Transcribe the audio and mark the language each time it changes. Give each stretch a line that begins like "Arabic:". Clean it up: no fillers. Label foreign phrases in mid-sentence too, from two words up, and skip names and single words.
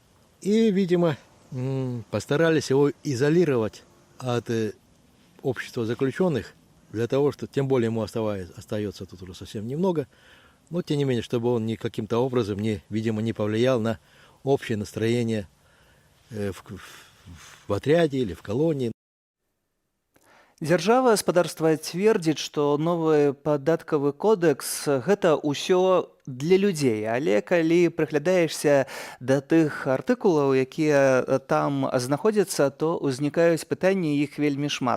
Russian: И, видимо, постарались его изолировать от общества заключенных, для того, что тем более ему остается тут уже совсем немного, но тем не менее, чтобы он каким-то образом, видимо, не повлиял на общее настроение в отряде или в колонии.
Belarusian: Дзяржава спадарства цвердзіць, што новы падаткавы кодэкс гэта ўсё для людзей, але калі прыглядаешся да тых артыкулаў, якія там знаходзяцца, то ўзнікаюць пытанні, іх вельмі шмат.